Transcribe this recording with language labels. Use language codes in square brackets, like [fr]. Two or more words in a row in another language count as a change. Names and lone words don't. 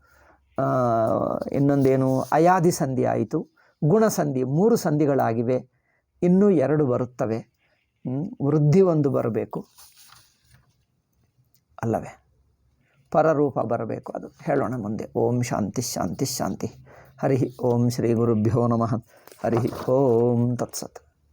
[kn] ಇನ್ನೊಂದೇನು ಅಯಾದಿ ಸಂಧಿ ಆಯಿತು. ಗುಣಸಂಧಿ 3 ಸಂಧಿಗಳಾಗಿವೆ. ಇನ್ನೂ 2 ಬರುತ್ತವೆ. ವೃದ್ಧಿ 1 ಬರಬೇಕು ಅಲ್ಲವೇ? ಪರರೂಪ ಬರಬೇಕು. ಅದು ಹೇಳೋಣ ಮುಂದೆ. [sa] ಓಂ ಶಾಂತಿ ಶಾಂತಿ ಶಾಂತಿ. ಹರಿ ಓಂ ಶ್ರೀ ಗುರುಭ್ಯೋ ನಮಃ. ಹರಿ ಓಂ ತತ್ಸತ್.